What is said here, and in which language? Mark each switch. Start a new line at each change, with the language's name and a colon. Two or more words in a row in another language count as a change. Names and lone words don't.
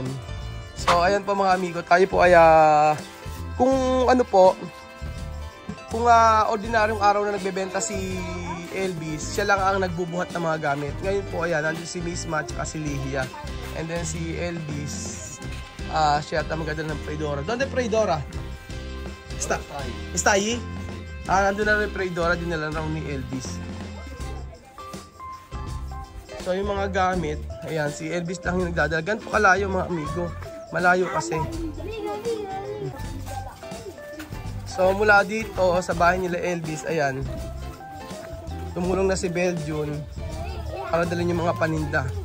Filipino: So, ayan po mga amigo, tayo po ay kung ano po, kung ordinaryong araw na nagbebenta si Elvis, siya lang ang nagbubuhat ng mga gamit. Ngayon po, ayan, nandun si Misma at si Lihia.
English: And then
Filipino: si Elvis, siya at magdadala ng Freidora.
Spanish: Donde Freidora? Está ahí?
Filipino: Nandun na rin Freidora, dinala raw ni Elvis. So yung mga gamit, ayan, si Elvis lang yung nagdadala. Ganito kalayo mga amigo. Malayo kasi. So mula dito sa bahay nila Elvis, ayan, tumulong na si Belgian para dalhin yung mga paninda.